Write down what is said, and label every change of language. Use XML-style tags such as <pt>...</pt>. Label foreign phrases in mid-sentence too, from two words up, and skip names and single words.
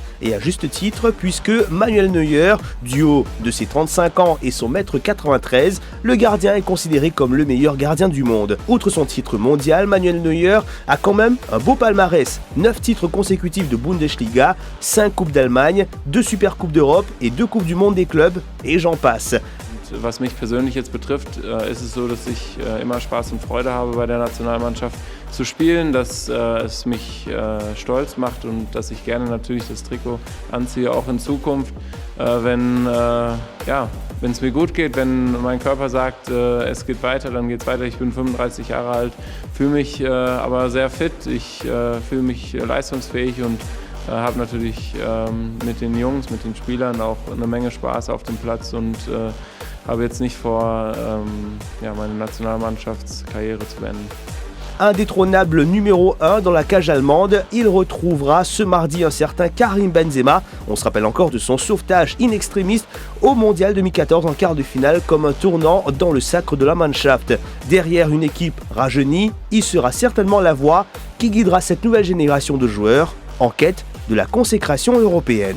<fr>Et à juste titre, puisque Manuel Neuer, du haut de ses 35 ans et son mètre 93, le gardien est considéré comme le meilleur gardien du monde. Outre son titre mondial, Manuel Neuer a quand même un beau palmarès. 9 titres consécutifs de Bundesliga, 5 Coupes d'Allemagne, 2 Supercoupes d'Europe et 2 Coupes du Monde des clubs, et j'en passe.</fr> <de>Was mich persönlich jetzt betrifft, ist es so, dass ich immer Spaß und Freude habe, bei der Nationalmannschaft zu spielen, dass es mich stolz macht und dass ich gerne natürlich das Trikot anziehe, auch in Zukunft, wenn es mir gut geht, wenn mein Körper sagt, es geht weiter, dann geht es weiter. Ich bin 35 Jahre alt, fühle mich aber sehr fit, ich fühle mich leistungsfähig und habe natürlich mit den Jungs, mit den Spielern auch eine Menge Spaß auf dem Platz und habe jetzt nicht vor, meine Nationalmannschaftskarriere zu beenden.</de> <fr>Indétrônable numéro 1 dans la cage allemande, il retrouvera ce mardi un certain Karim Benzema. On se rappelle encore de son sauvetage</fr> <la>in extremis</la> <fr>au Mondial 2014 en quart de finale comme un tournant dans le sacre de la Mannschaft. Derrière une équipe rajeunie, il sera certainement la voix qui guidera cette nouvelle génération de joueurs en quête de la consécration européenne.</fr>